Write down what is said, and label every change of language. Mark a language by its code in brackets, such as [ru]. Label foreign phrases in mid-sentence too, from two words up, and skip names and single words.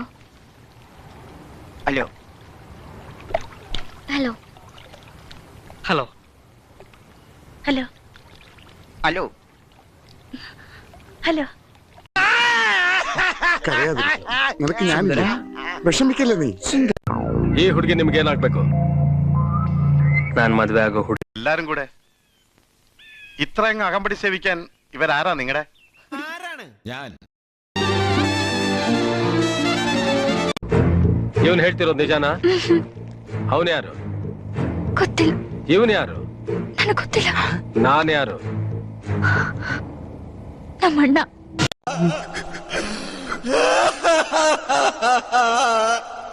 [ml] ഹലോ. ഹലോ. ഹലോ. ഹലോ. ഹലോ. ഹലോ. നിനക്ക് ഞാനില്ല, വിഷമിക്കല്ലേ നീ. [kn] ಈ ಹುಡುಗಿ ನಿಮ್ಗೆ ಏನಾಗ್ಬೇಕು? ನಾನು ಮದುವೆ ಆಗೋ ಹುಡುಗಿ. [ml] എല്ലാരും കൂടെ ഇത്രയങ്ങ് അകമ്പടി സേവിക്കാൻ ഇവരാരാ നിങ്ങളുടെ? ഞാൻ [kn] ಇವನು ಹೇಳ್ತಿರೋದು ನಿಜಾನಾ? ಅವನು ಯಾರು? ಗೊತ್ತಿಲ್ಲ. ಇವನು ಯಾರು? ನನಗೆ ಗೊತ್ತಿಲ್ಲ. ನಾನು ಯಾರು? ನಮ್ಮಣ್ಣ.